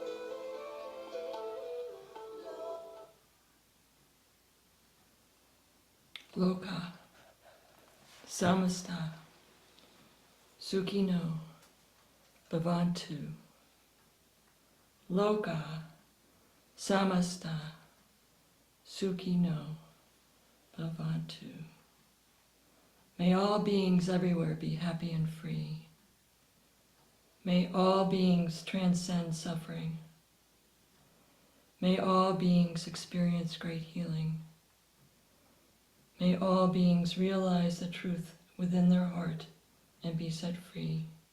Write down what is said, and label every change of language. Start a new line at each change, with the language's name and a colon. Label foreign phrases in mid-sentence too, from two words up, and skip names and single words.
Sanskrit: लोका समस्त सुखिनो भवन्तु. लोका समस्त सुखिनो भवन्तु.
English: May all beings everywhere be happy and free. May all beings transcend suffering. May all beings experience great healing. May all beings realize the truth within their heart and be set free.